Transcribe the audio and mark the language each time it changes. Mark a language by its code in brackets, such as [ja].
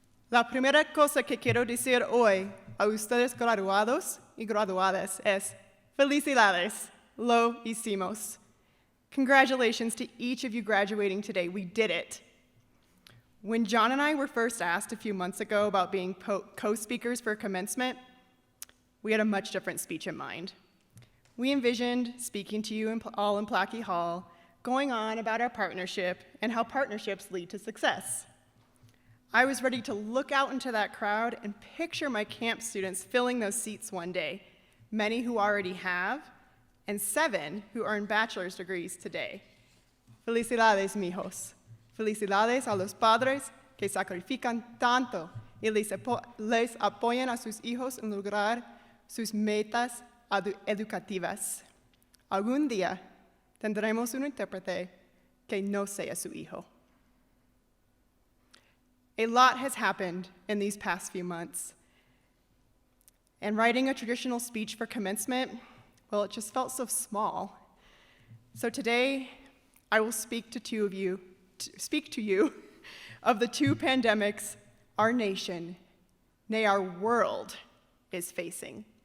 [es] La primera cosa que quiero decir hoy a ustedes graduados y graduadas es felicidades, lo hicimos. [en] Congratulations to each of you graduating today. We did it. When John and I were first asked a few months ago about being co-speakers for commencement, we had a much different speech in mind. we envisioned speaking to you all in Plackey Hall, going on about our partnership and how partnerships lead to success. I was ready to look out into that crowd and picture my camp students filling those seats one day, many who already have, and 7 who earn bachelor's degrees today. [es] Felicidades, mijos. Felicidades a los padres que sacrifican tanto y les apoyan a sus hijos en lograr sus metas educativas. Algún día tendremos un intérprete que no sea su hijo. [en] A lot has happened in these past few months. And writing a traditional speech for commencement, well, it just felt so small. So today, I will speak to you of the 2 pandemics our nation, nay, our world, is facing.